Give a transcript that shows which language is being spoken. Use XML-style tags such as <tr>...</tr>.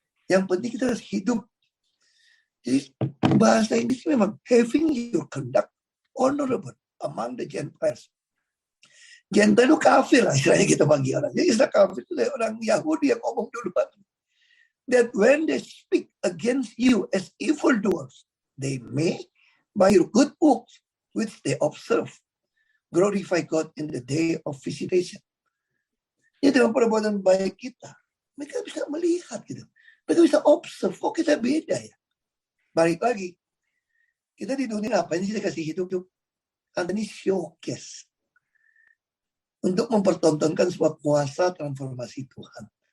<id>Yang penting kita harus hidup. Jadi bahasa Inggris memang having your conduct honorable among the Gentiles. Gentile itu kafir lah istilahnya kita bagi orang. Jadi istilah kafir itu dari orang Yahudi yang ngomong duluan.</id> <en>That when they speak against you as evildoers, they may, by your good works, which they observe, glorify God in the day of visitation.</en> <id>Jadi dengan perbuatan baik kita, mereka bisa melihat gitu. Mereka bisa observe, kok kita beda ya. Balik lagi, kita di dunia apa ini kita kasih hidup ini showcase untuk mempertontonkan sebuah kuasa transformasi Tuhan.</id>